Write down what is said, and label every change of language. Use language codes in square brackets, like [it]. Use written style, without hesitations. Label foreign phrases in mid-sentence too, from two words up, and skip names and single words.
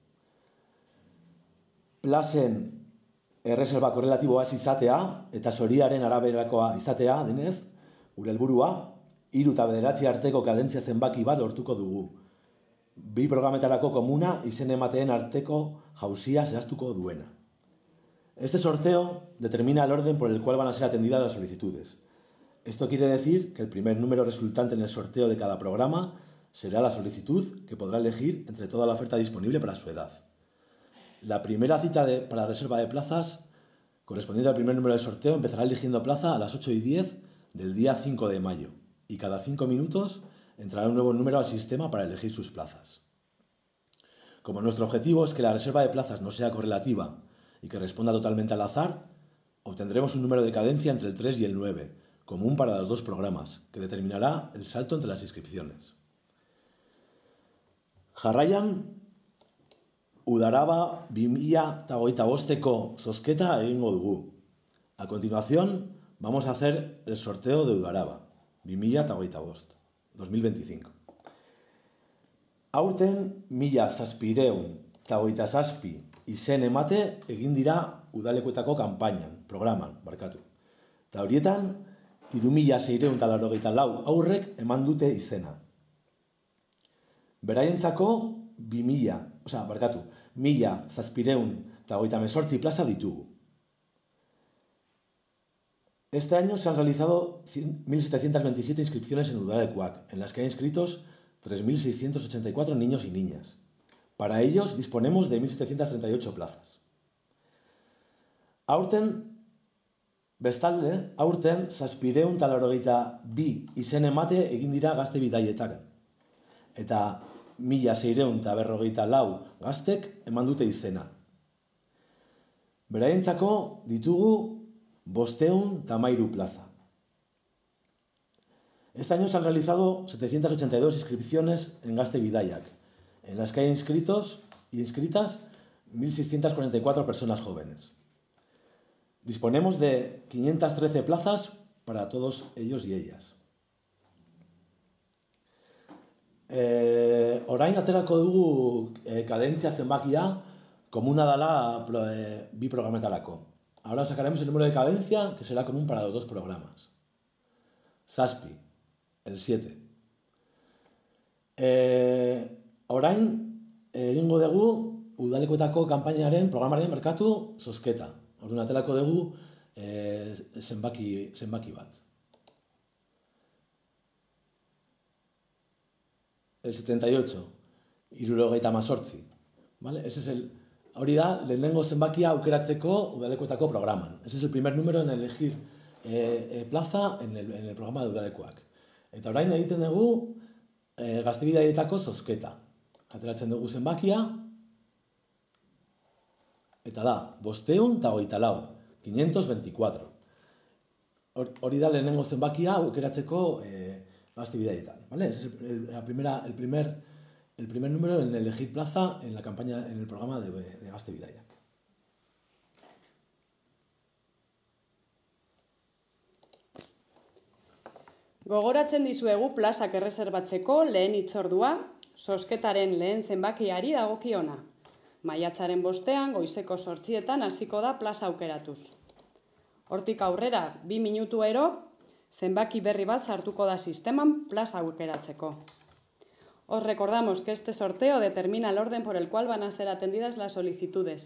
[eu] Plazen erreserba korrelatiboa ez izatea, eta zoriaren araberakoa izatea, denez, gure helburua, 3 eta 9 arteko kadentzia zenbaki bat lortuko dugu. 2 programetarako komuna izen emateen arteko jauzia zehaztuko duena. [es] Este sorteo determina el orden por el cual van a ser atendidas las solicitudes. Esto quiere decir que el primer número resultante en el sorteo de cada programa será la solicitud que podrá elegir entre toda la oferta disponible para su edad. La primera cita para reserva de plazas, correspondiente al primer número del sorteo, empezará eligiendo plaza a las 8:10 del día 5 de mayo y cada 5 minutos entrará un nuevo número al sistema para elegir sus plazas. Como nuestro objetivo es que la reserva de plazas no sea correlativa y que responda totalmente al azar, obtendremos un número de cadencia entre el 3 y el 9, común para los 2 programas, que determinará el salto entre las inscripciones. [eu] Jarraian, Udaraba 2025ko zozketa egingo dugu. [es] A continuación, vamos a hacer el sorteo de Udaraba 2025. [eu] Aurten 1727 izen emate egin dira udalekuetako programan. Eta horietan, 3684 aurrek eman dute izena. Beraientzako 1728 plaza ditugu. [es] Este año se han realizado 1727 inscripciones en Udalekuak, en las que hay inscritos 3684 niños y niñas. Para ellos disponemos de 1738 plazas. Bestalde, aurten 782 izen emate egin dira gazte bidaietan, eta 1654 gaztek eman dute izena. Beraientzako ditugu 513 plaza. Este año se han realizado 782 inscripciones en Gazte Bidaiak, en las que hay inscritos y inscritas 1644 personas jóvenes. Disponemos de 513 plazas para todos ellos y ellas. [eu] Orain aterako dugu kadentzia zenbakia komuna dela 2 programetarako. [es] Ahora sacaremos el número de cadencia que será común para los 2 programas. [eu] Zazpi, [es] el 7. [eu] Orain egingo dugu udalekuetako kanpainaren programaren merkatu zozketa. Orduan aterako dugu zenbaki bat. [es] El 78, 78. ¿Vale? [eu] Hori da, lehenengo zenbakia aukeratzeko udalekuetako programan. [es] Ese es el primer número en elegir plaza en el programa de Udalekuak. [eu] Eta orain egiten dugu Gazte Bidaietako zozketa. Ateratzen dugu zenbakia, eta da, 524. Hori da lehenengo zenbakia aukeratzeko Gazte Bidaietan. [es] ¿Vale? Ese es el primer el primer número en elegir plaza en la campaña, en el programa de Gazte Bidaiak. [eu] Gogoratzen dizuegu plazak erreserbatzeko lehen hitzordua, zozketaren lehen zenbakiari dagokiona. Maiatzaren 5 goizeko 8 hasiko da plaza aukeratuz. Hortik aurrera, 2 minutuero, zenbaki berri bat sartuko da sisteman plaza aukeratzeko. [es] Os recordamos que este sorteo determina el orden por el cual van a ser atendidas las solicitudes.